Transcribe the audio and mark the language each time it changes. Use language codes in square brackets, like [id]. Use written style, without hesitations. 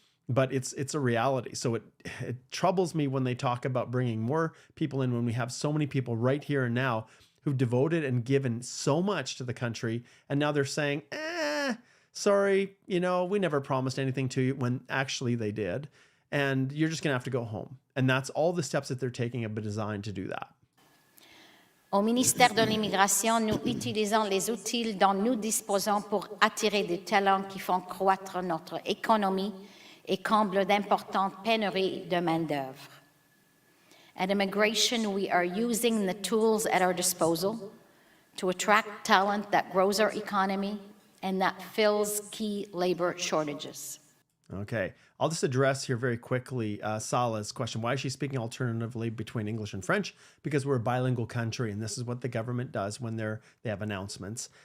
[en] But it's a reality. So it troubles me when they talk about bringing more people in when we have so many people right here and now who've devoted and given so much to the country. And now they're saying, sorry, we never promised anything to you, when actually they did. And you're just going to have to go home. And that's all the steps that they're taking have been designed to do that. [fr] Au ministère de l'Immigration, nous utilisons les outils dont nous disposons pour attirer des talents qui font croître notre économie et comblent d'importantes pénuries de main-d'œuvre. [en] At Immigration, we are using the tools at our disposal to attract talent that grows our economy and that fills key labor shortages. Okay, I'll just address here very quickly Sala's question. Why is she speaking alternatively between English and French? Because we're a bilingual country, and this is what the government does when they have announcements.